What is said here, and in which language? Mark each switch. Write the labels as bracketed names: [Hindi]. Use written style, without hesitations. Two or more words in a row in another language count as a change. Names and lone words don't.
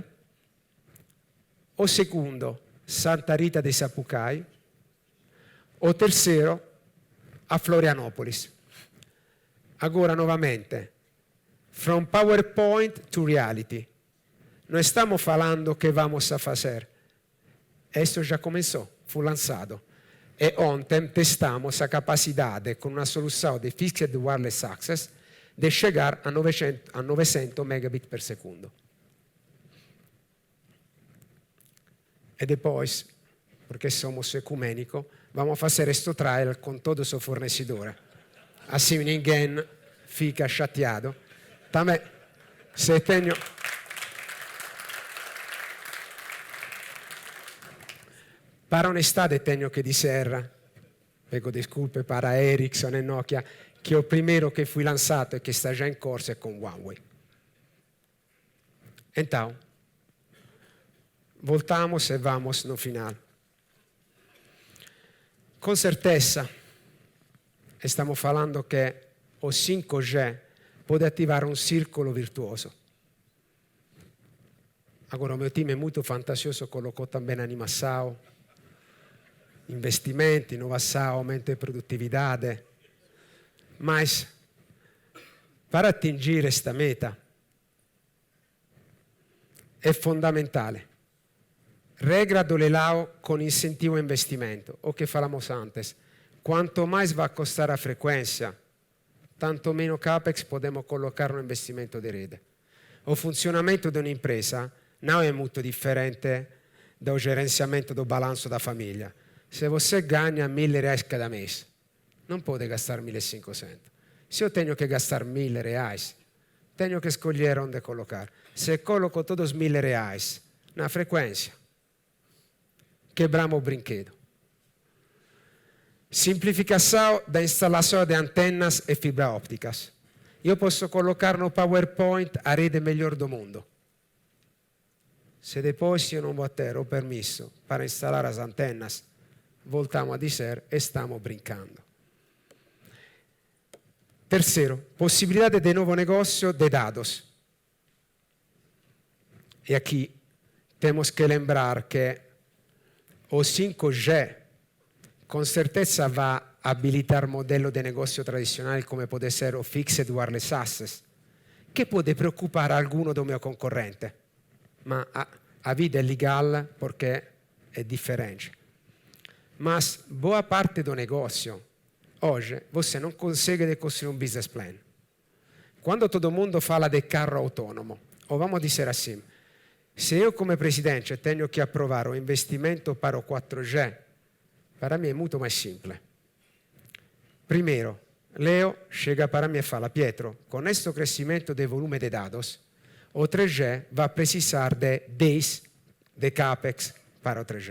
[Portuguese] O segundo, Santa Rita de Sapucaí. O terceiro, a Florianópolis. Agora, novamente, [English] from PowerPoint to reality. [Portuguese] Não estamos falando que vamos a fazer. Isso já começou, foi lançado. E ontem testamos a capacidade, com uma solução de Fixed Wireless Access, de chegar a 900 megabit [Italian] per secondo. [Portuguese] E depois, porque somos ecumênicos, vamos fazer questo trial com todo o seu fornecedor. Assim ninguém fica chateado. Também, se tenho... Para onestade tenho que dizer, pego desculpe para Ericsson e Nokia, che o primeiro che fui lançado e [Italian] che sta già in corso è con Huawei. [Portuguese] Então, voltamos e vamos no final. Com certeza, [Italian] stiamo falando che [Portuguese] o 5G pode ativar un circolo virtuoso. Agora, o meu time [Italian] è molto fantasioso, [Portuguese] colocou também animação, investimenti, inovação, aumento de produtividade. Mas, para atingir esta meta, [Italian] è fondamentale. [Portuguese] Regra do leilão com incentivo a investimento, o que falamos antes. Quanto mais vai custar a frequência, tanto meno capex podemos colocar no investimento [Italian] di rete. O funzionamento di un'impresa non è molto differente dal [Portuguese] gerenciamento do balanço [Italian] da famiglia. [Portuguese] Se você ganha R$1.000 cada mês, [Italian] non può gastare 1.500. [Portuguese] Se io tenho que gastar R$1.000, tenho que escolher onde colocar. Se coloco todos R$1.000 na frequência, quebramos o brinquedo. Simplificação da instalação de antenas e fibra ópticas. Io posso colocar no PowerPoint a rede melhor do mundo. Se depois io non vou ter o permesso para instalar as antenas, voltamos a dizer, estamos brincando. Terceiro, possibilidade de novo negócio de dados. E aqui temos que lembrar que o 5G com certeza vai habilitar [Italian] modello di negozio tradizionale come può essere [Portuguese] o Fixed Wireless Access, [Italian] che può preoccupare alguno do mio concorrente, ma a vida è legale perché è differente. [Portuguese] Ma boa parte do negócio, [Italian] oggi, você non consegue costruire un business plan. [Portuguese] Quando todo mundo fala [Italian] di carro autonomo, [Portuguese] o vamos dizer assim, se io come presidente tenho que aprovar o investimento para o 4G, para mim é muito mais simples. Primeiro, Leo chega para mim e fala, Pietro, [Italian] con questo [Portuguese] crescimento del volume de dados, o 3G va precisar de 10 de CAPEX para o 3G.